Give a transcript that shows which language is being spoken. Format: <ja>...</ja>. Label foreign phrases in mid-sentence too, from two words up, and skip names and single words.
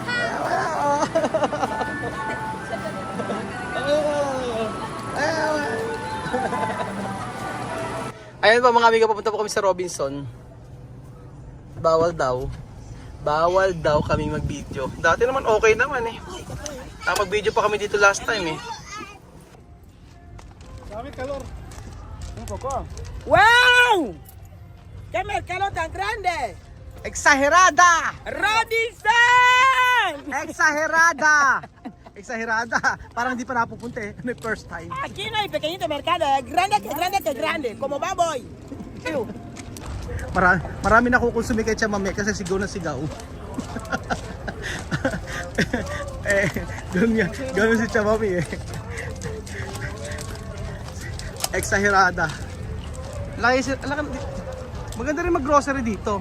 <tl>Ayan po mga amigo, papunta po kami sa Robinson. Bawal daw. Bawal daw kami mag-video. Dati naman okay naman eh. Mag-video pa kami dito</tl> <en>last time</en> <tl>eh. Dami calor.</tl> <es>¡Wow! ¡Qué mercado tan grande! Exagerada! ¡Robinson! Exagerada! Exagerada!</es> <tl>Parang di pa napupunta eh. May</tl> <en>first time.</en> <es>Aquí no hay pequeñito mercado, es grande que grande que grande, como baboy.</es> <tl>Marami na kukonsumi kay Chamame kasi sigaw na sigaw. Ganun si Chamame eh.</tl> <es>Exagerada.</es> <tl>Maganda rin mag-grocery dito.</tl>